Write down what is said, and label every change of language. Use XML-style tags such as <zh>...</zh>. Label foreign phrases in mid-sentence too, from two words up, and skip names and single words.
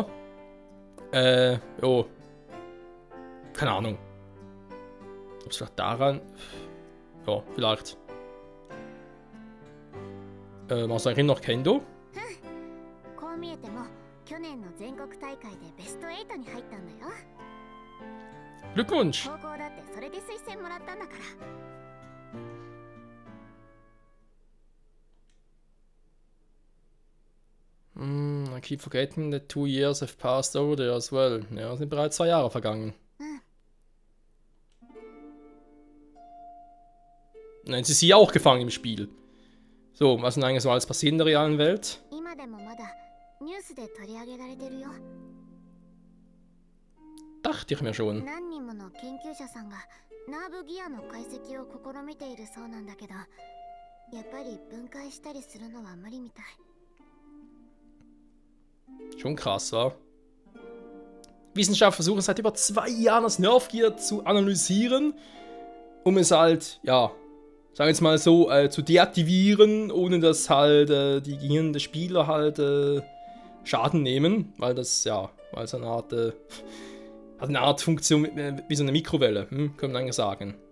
<de>Jo, keine Ahnung. Ob es vielleicht daran, ja, vielleicht. Was eigentlich noch Kendo?</de> <ja>こう見えても去年の全国大会でベスト8に入ったんだよ。</ja> <de>Glückwunsch!</de> <ja>高校だってそれで推薦もらったんだから。</ja> <en>I keep forgetting that 2 years have passed over there as well.</en> <de>Ja, es sind bereits 2 Jahre vergangen. Nein, sie ist hier auch gefangen im Spiel. So, was denn eigentlich so alles passiert in der realen Welt?</de> <ja>今でもまだニュースで取り上げられてるよ。</ja> <de>Dachte ich mir schon.</de> <ja>何人もの研究者さんがナーブギアの解析を試みているそうなんだけど、やっぱり分解したりするのは無理みたい。</ja> <de>Schon krass, wa? Wissenschaftler versuchen seit über 2 Jahren das Nerfgear zu analysieren, um es halt, ja, sagen wir jetzt mal so, zu deaktivieren, ohne dass halt die Gehirne der Spieler halt Schaden nehmen, weil das, ja, weil es eine Art Funktion wie so eine Mikrowelle, kann man eigentlich sagen.</de>